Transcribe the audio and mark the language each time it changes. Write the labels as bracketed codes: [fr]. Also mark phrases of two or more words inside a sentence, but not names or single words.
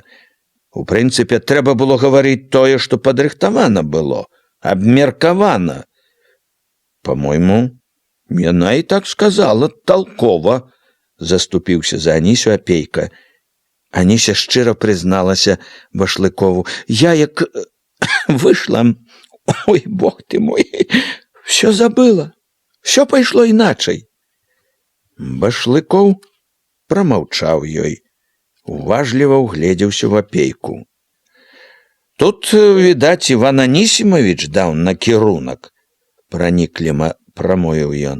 [be] У прынцыпе, трэба было гаварыць тое, што падрыхтавана было, абмеркавана. По-мойму, яна і так сказала толкова, заступіўся за Анісю апейка. Аніся шчыра прызналася Башлыкову. Я як выйшла, [ru] ой, бог ты мой, все забыла, все [be] пайшло іначай. Башлыкоў прамаўчаў ёй, уважліва ўгледзеўся ў апейку. Тут, відаць, Іван Анісімавіч даў накірунак, пранікліма прамовіў ён.